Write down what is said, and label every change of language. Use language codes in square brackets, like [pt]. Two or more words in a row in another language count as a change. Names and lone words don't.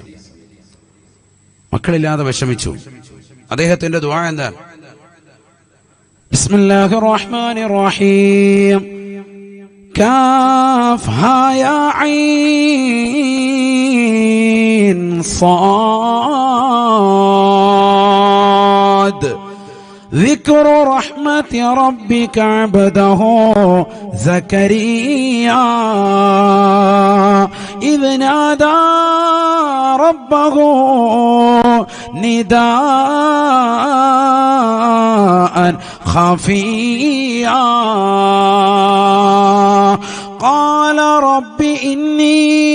[ml] മക്കളില്ലാതെ വിഷമിച്ചു. അദ്ദേഹത്തിന്റെ ദുആ എന്താണ്? [ar] بسم الله الرحمن الرحيم. كاف ها يا عين صاد. ذكر رحمة ربك عبده زكريا إذ نادى ربه نداء خفيا قال رب إني